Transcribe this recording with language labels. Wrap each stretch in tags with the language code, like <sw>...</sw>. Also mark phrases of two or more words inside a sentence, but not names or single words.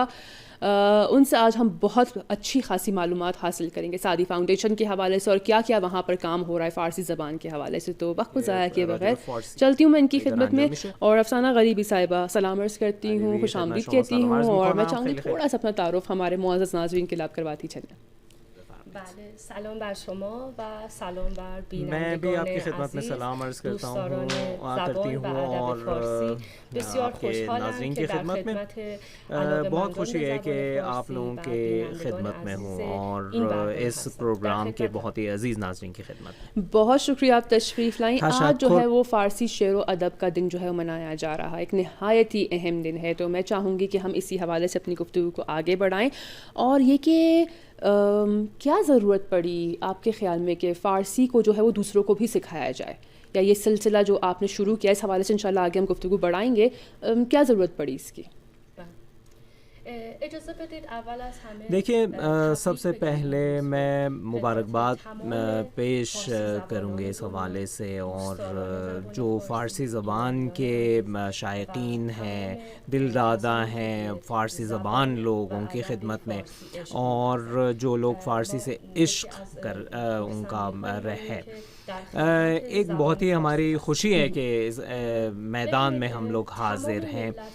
<ur>ان سے آج ہم بہت اچھی خاصی معلومات حاصل کریں گے سعدی فاؤنڈیشن کے حوالے سے اور کیا کیا وہاں پر کام ہو رہا ہے فارسی زبان کے حوالے سے۔ تو وقت کو ضائع کیے بغیر چلتی ہوں میں ان کی خدمت میں، اور افسانہ غریبی صاحبہ سلام عرض کرتی ہوں، خوش آمدید کہتی ہوں، اور میں چاہوں گی تھوڑا سا اپنا تعارف ہمارے معزز ناظرین کے لیے کرواتی چلیں۔</ur> <fa>بله، سلام بر شما و سلام بر بینندگان</fa> <ur>میں بھی آپ کی خدمت میں سلام عرض کرتا ہوں کرتی ہوں اور آپ کے ناظرین کی خدمت میں بہت خوشی ہے کہ آپ لوگوں کے خدمت میں ہوں اور اس پروگرام کے بہت ہی عزیز ناظرین کی خدمت۔ بہت شکریہ آپ تشریف لائیں۔ آج جو ہے وہ فارسی شعر و ادب کا دن جو ہے وہ منایا جا رہا ہے، ایک نہایت ہی اہم دن ہے، تو میں چاہوں گی کہ ہم اسی حوالے سے اپنی گفتگو کو آگے بڑھائیں، اور یہ کہ کیا ضرورت پڑی آپ کے خیال میں کہ فارسی کو جو ہے وہ دوسروں کو بھی سکھایا جائے، یا یہ سلسلہ جو آپ نے شروع کیا اس حوالے سے انشاءاللہ آگے ہم گفتگو بڑھائیں گے، کیا ضرورت پڑی اس کی؟</ur> <fa>اجازه بدید اول از همه</fa> <ur>دیکھیے سب سے پہلے میں مبارکباد پیش کروں گے اس حوالے سے، اور جو فارسی زبان کے شائقین ہیں، دل دادا ہیں فارسی زبان لوگوں کی خدمت میں، اور جو لوگ فارسی سے عشق کر ان کا ہے، ایک بہت ہی ہماری خوشی ہے کہ اس میدان میں ہم لوگ حاضر ہیں۔</ur>